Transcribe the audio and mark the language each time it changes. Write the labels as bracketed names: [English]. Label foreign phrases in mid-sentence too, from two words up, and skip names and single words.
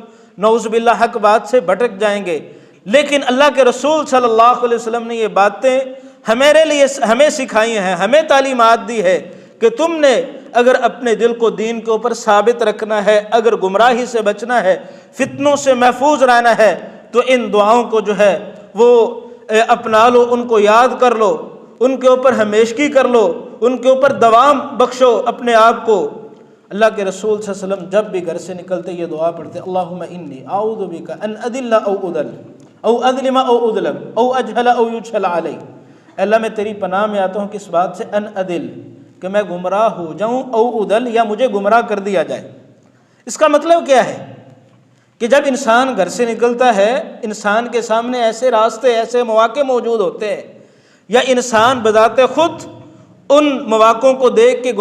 [Urdu] وسلم [Arabic] نعوذ باللہ [Urdu] حق بات سے بھٹک جائیں گے، لیکن اللہ کے رسول [Arabic] صلی اللہ علیہ وسلم [Urdu] نے یہ باتیں ہمیں سکھائی ہیں، ہمیں تعلیمات دی ہے کہ تم نے اگر اپنے دل کو دین کے اوپر ثابت رکھنا ہے، اگر گمراہی سے بچنا ہے، فتنوں سے محفوظ رہنا ہے، تو ان دعاؤں کو جو ہے وہ اپنا لو، ان کو یاد کر لو، ان کے اوپر ہمیشگی کر لو، ان کے اوپر دوام بخشو اپنے آپ کو۔ اللہ کے رسول [Arabic] صلی اللہ علیہ وسلم [Urdu] جب بھی گھر سے نکلتے یہ دعا پڑھتے، [Arabic] اللہم انی اعوذ بک ان اضل او اضل او اظلم او اظلم او اجہل او یجہل علی۔ [Urdu] اللہ میں تیری پناہ میں آتا ہوں کس بات سے؟ [Arabic] ان اضل، [Urdu] کہ میں گمراہ ہو جاؤں، [Arabic] او اضل، [Urdu] یا مجھے گمراہ کر دیا جائے۔ اس کا مطلب کیا ہے کہ جب انسان گھر سے نکلتا ہے، انسان کے سامنے ایسے راستے، ایسے مواقع موجود ہوتے ہیں، یا انسان بذات خود ان مواقعوں کو دیکھ کے